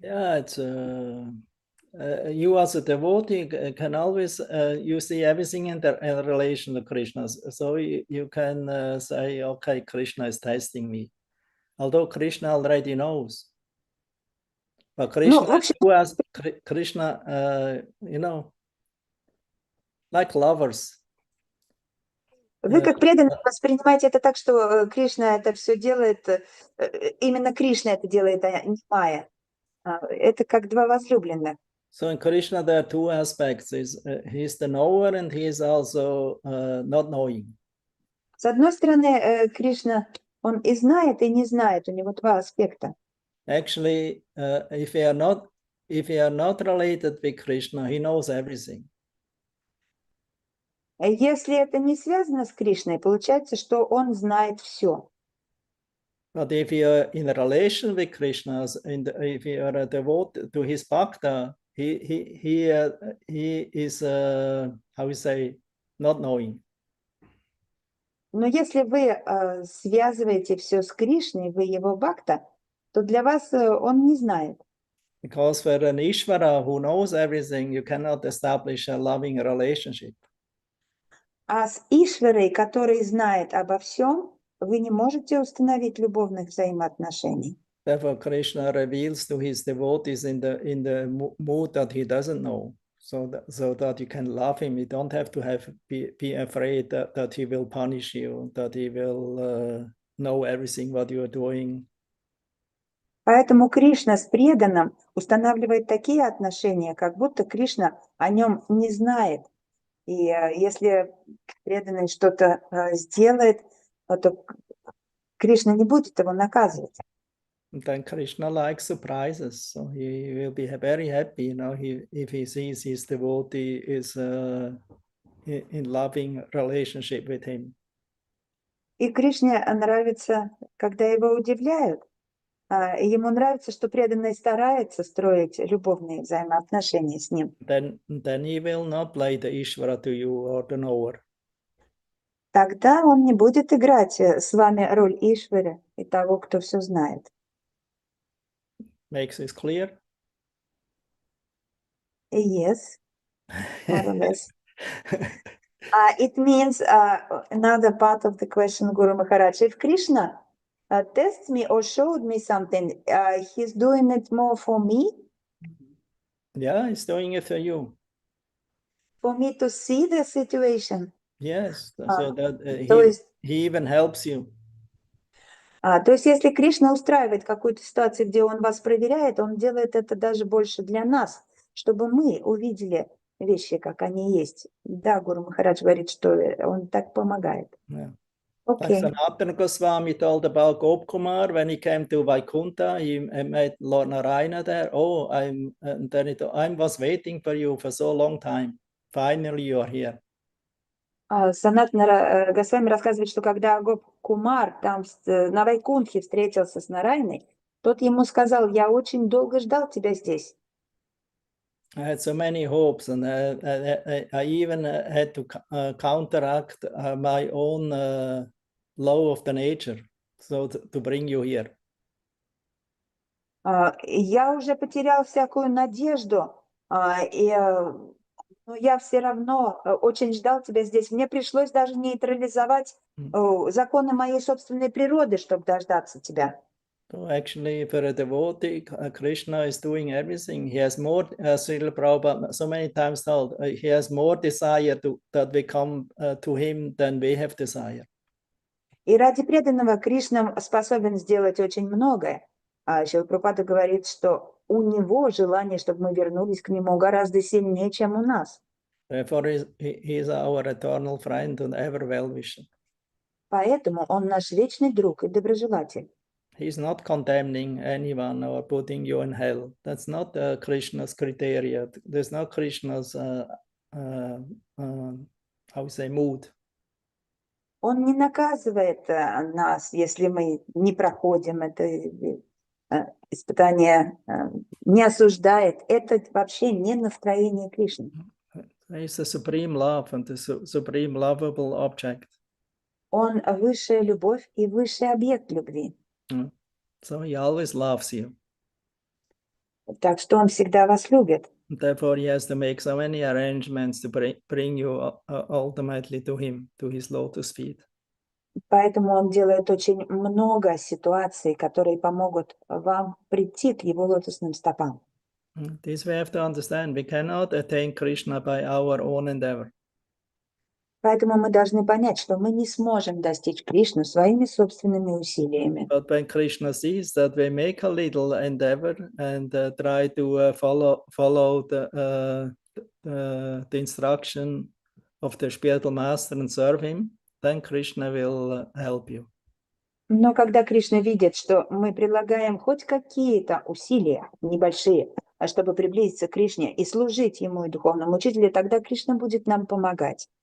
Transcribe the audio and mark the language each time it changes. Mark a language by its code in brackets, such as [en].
[en] Yeah, it's you as a devotee can always you see everything in relation to Krishna. So you can say, okay, Krishna is testing me, although Krishna already knows. But Krishna, Krishna, you know, like lovers. [ru] Вы как преданный воспринимаете это так, что Кришна это все делает, именно Кришна это делает, а не Майя. Это как два возлюбленных. [en] So in Krishna there are two aspects. He's the knower and he is also not knowing. [ru] С одной стороны, Кришна, он и знает, и не знает. У него два аспекта. [en] Actually, if you are not related with Krishna, he knows everything. [ru] Если это не связано с Кришной, получается, что он знает все. [en] But if you are in a relation with Krishna, if you are a devoted to his bhakta, he is how we say, not knowing. [ru] Но если вы связываете все с Кришной, вы его бхакта, то для вас он не знает. [en] Because for an Ishvara who knows everything, you cannot establish a loving relationship. [ru] А с Ишварой, который знает обо всем, вы не можете установить любовных взаимоотношений. [en] Therefore, Krishna reveals to his devotees in the mood that he doesn't know, so that you can love him. You don't have to be afraid that he will punish you, that he will know everything what you are doing. [ru] Поэтому Кришна с преданным устанавливает такие отношения, как будто Кришна о нем не знает. И если преданный что-то сделает, то Кришна не будет его наказывать. [en] And then Krishna likes surprises, so he will be very happy, if he sees his devotee is in loving relationship with him. [ru] И Кришне нравится, когда его удивляют. И ему нравится, что преданный старается строить любовные взаимоотношения с ним. [en] Then he will not play the Ishvara to you or the knower. [ru] Тогда он не будет играть с вами роль Ишвары и того, кто все знает. [en] Makes this clear? Yes, more or less. It means another part of the question, Guru Maharaj. If Krishna tests me or showed me something, he's doing it more for me? Yeah, he's doing it for you. For me to see the situation? Yes, so that he even helps you. [ru] То есть, если Кришна устраивает какую-то ситуацию, где он вас проверяет, он делает это даже больше для нас, чтобы мы увидели вещи, как они есть. Да, Гуру Махарадж говорит, что он так помогает. [en] Yeah. Okay. Like Sanatana Goswami told about Gopkumar when he came to Vaikuntha, he met Lord Narayana there. Oh, I was waiting for you for so long time. Finally, you are here. [ru] Санатана Госвами рассказывает, что когда Гоп Кумар там на Вайкунтхе встретился с Нарайной, тот ему сказал: я очень долго ждал тебя здесь. [en] I had so many hopes, and I even had to counteract my own law of the nature, so to bring you here. [ru] Я уже потерял всякую надежду, но я все равно очень ждал тебя здесь. Мне пришлось даже нейтрализовать законы моей собственной природы, чтобы дождаться тебя. [en] So actually, for a devotee, Krishna is doing everything. He has more, Srila Prabhupada so many times told, he has more desire that we come to him than we have desire. [ru] И ради преданного Кришна способен сделать очень многое. Шрила Прабхупада говорит, что у него желание, чтобы мы вернулись к нему, гораздо сильнее, чем у нас. [en] Therefore, he is our eternal friend and ever well-wisher. [ru] Поэтому он наш вечный друг и доброжелатель. [en] He's not condemning anyone or putting you in hell. That's not Krishna's criteria. There's not Krishna's, mood. [ru] Он не наказывает нас, если мы не проходим это испытание, не осуждает. Это вообще не настроение Кришны. [en] He's the supreme love and the supreme lovable object. [ru] Он высшая любовь и высший объект любви. [en] So he always loves you. [ru] Так что он всегда вас любит. [en] Therefore, he has to make so many arrangements to bring you ultimately to him, to his lotus feet. [ru] Поэтому он делает очень много ситуаций, которые помогут вам прийти к его лотосным стопам. [en] This we have to understand. We cannot attain Krishna by our own endeavor. [ru] Поэтому мы должны понять, что мы не сможем достичь Кришну своими собственными усилиями. [en] But when Krishna sees that we make a little endeavor and try to follow the instruction of the spiritual master and serve him, then Krishna will help you. [ru] Но когда Кришна видит, что мы прилагаем хоть какие-то усилия, небольшие, чтобы приблизиться к Кришне и служить ему и духовному учителю, тогда Кришна будет нам помогать.